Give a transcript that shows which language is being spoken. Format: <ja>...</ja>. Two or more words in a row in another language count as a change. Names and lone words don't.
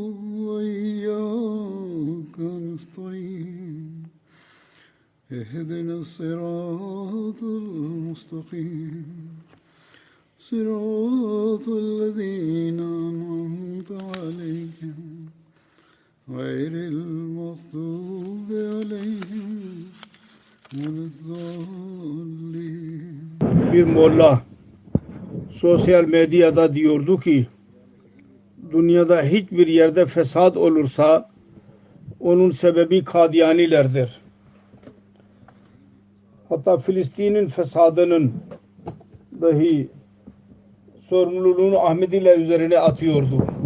<ar>وإياك نستعين اهدنا الصراط المستقيم صراط الذين أنعمت عليهم غير المغضوب عليهم ولا الضالين.</ar> <tr>Bir molla sosyal medyada diyordu ki dünyada hiçbir yerde fesat olursa onun sebebi Kadiyanilerdir. Hatta Filistin'in fesadının dahi sorumluluğunu Ahmediler üzerine atıyordu.</tr>